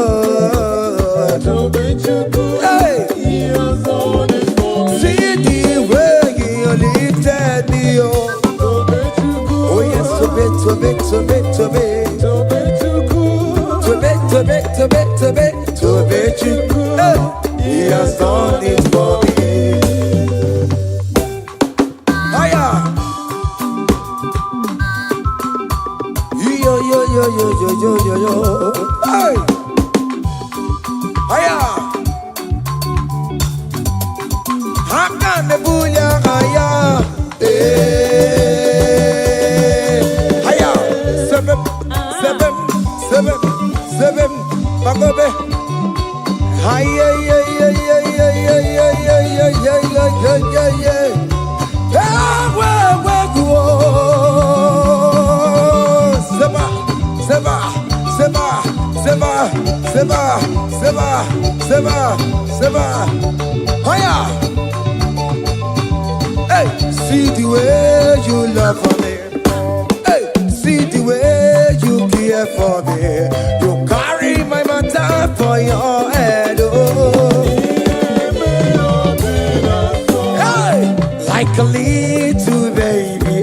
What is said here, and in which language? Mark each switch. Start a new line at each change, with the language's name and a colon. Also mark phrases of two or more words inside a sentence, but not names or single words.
English: Hey! He has done it for me. See the way He lifted me, oh. Oh yes,
Igbo: Tobe, Tobe, Tobe, Tobe, Tobe, Tobe, Tobe, Tobe, Tobe,
English: hey! He has done it for me. Hiya! Yo, yo, yo, yo, yo, yo, yo, yo. Hey! Hiya! Hakane buya haya, haya, seven, seven, seven, seven, bagobe, haya, ya, ya, ya, ya, ya, ya, ya, ya, ya, ya, ya, ya, ya, go, seba, seba, seba, seba, seba, seba, seba, seba, haya. Hey, see the way you love for me. Hey, see the way you care for me. You carry my matter for your head. Oh. Hey, like a little baby.